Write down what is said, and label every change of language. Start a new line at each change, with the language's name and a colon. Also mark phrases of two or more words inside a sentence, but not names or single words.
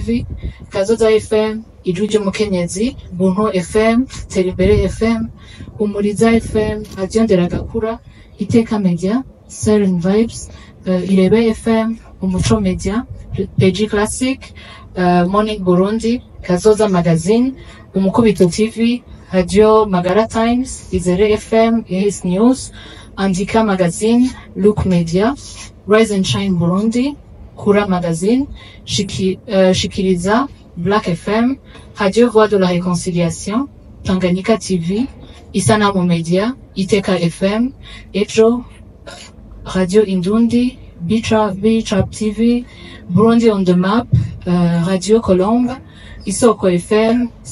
Rundi: Kazoza FM Ijuju Mukenyezi Bunho FM Terimbere FM Umuriza FM Radio Nderagakura Iteka Media Siren Vibes Irebe FM Umuco Media PG Classic Morning Burundi Kazoza Magazine Umukubito TV Radio Magara Times Izere FM Yes News Andika Magazine Look Media Rise and Shine Burundi Kura Magazine Shikiriza Black FM Radio Voix de la Réconciliation Tanganyika TV Isanamu Media Iteka FM Ejo Radio Indundi Beach-Up TV Burundi on the Map Radio Colombe Isoko FM